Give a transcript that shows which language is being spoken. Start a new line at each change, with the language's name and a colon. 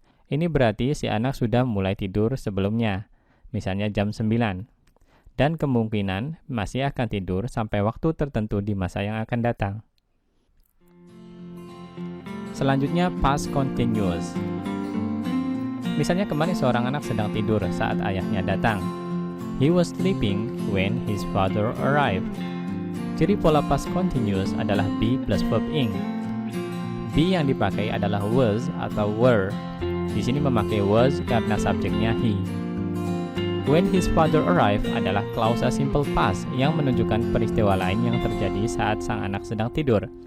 Indonesian: Ini berarti si anak sudah mulai tidur sebelumnya, misalnya jam 9, dan kemungkinan masih akan tidur sampai waktu tertentu di masa yang akan datang. Selanjutnya past continuous. Misalnya kemarin seorang anak sedang tidur saat ayahnya datang.
English: He was sleeping when his father arrived.
Indonesian: Ciri pola past continuous adalah be plus verb ing. Be yang dipakai adalah was atau were. Di sini memakai was karena subjeknya he.
English: When his father arrived
Indonesian: adalah klausa simple past yang menunjukkan peristiwa lain yang terjadi saat sang anak sedang tidur.